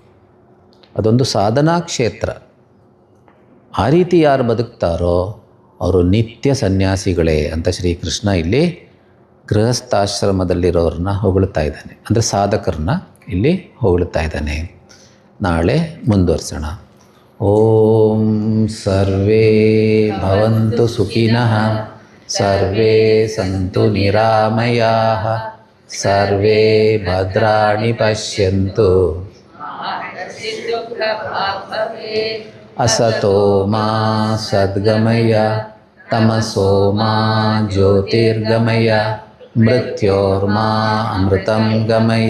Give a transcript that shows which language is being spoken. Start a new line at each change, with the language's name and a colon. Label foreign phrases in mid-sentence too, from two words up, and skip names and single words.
Kannada: ಅದೊಂದು ಸಾಧನಾ ಕ್ಷೇತ್ರ. ಆ ರೀತಿ ಯಾರು ಬದುಕ್ತಾರೋ ಅವರು ನಿತ್ಯ ಸನ್ಯಾಸಿಗಳೇ ಅಂತ ಶ್ರೀಕೃಷ್ಣ ಇಲ್ಲಿ ಗೃಹಸ್ಥಾಶ್ರಮದಲ್ಲಿರೋರನ್ನ ಹೊಗಳ್ತಾ ಇದ್ದಾನೆ. ಅಂದರೆ ಸಾಧಕರನ್ನ ಇಲ್ಲಿ ಹೊಗಳ್ತಾ ಇದ್ದಾನೆ. ನಾಳೆ ಮುಂದುವರ್ಸೋಣ.
Sanskrit: ಓಂ ಸರ್ವೇ ಭವಂತು ಸುಖಿನಃ, ಸರ್ವೇ ಸಂತು ನಿರಾಮಯಾಃ, ಸರ್ವೇ ಭದ್ರಾಣಿ ಪಶ್ಯಂತು, असतो मा सद्गमय, तमसो मा ज्योतिर्गमय, मृत्योर्मा अमृतं गमय.